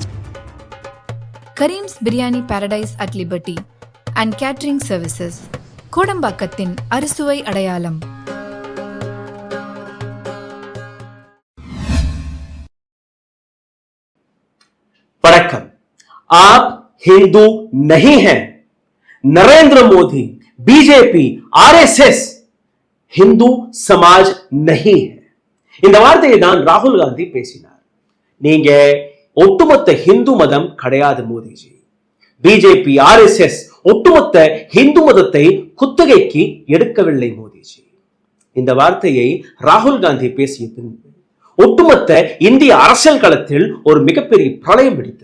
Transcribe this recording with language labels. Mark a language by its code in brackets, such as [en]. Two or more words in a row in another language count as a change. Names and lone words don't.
[ta] கரீம்ஸ் பிரியாணி பாரடைஸ் அட் லிபர்ட்டி அண்ட் கேட்டரிங் சர்வீசஸ், கோடம்பாக்கத்தின் அறுசுவை அடையாளம். வணக்கம். [hi] आप हिंदू नहीं हैं. नरेंद्र मोदी, बीजेपी, RSS हिंदू समाज नहीं है. [ta] இந்த வார்த்தையை தான் ராகுல் காந்தி பேசினார். நீங்க ஒட்டுமொத்த ஹிந்து மதம் கிடையாது மோடிஜி. பிஜேபி, RSS ஒட்டுமொத்த ஹிந்து மதத்தை குத்தகைக்கு எடுக்கவில்லை மோடிஜி. இந்த வார்த்தையை ராகுல் காந்தி பேசிய பின்பு ஒட்டுமொத்த இந்திய அரசியல் களத்தில் ஒரு மிகப்பெரிய பிரளயம் வெடித்தது.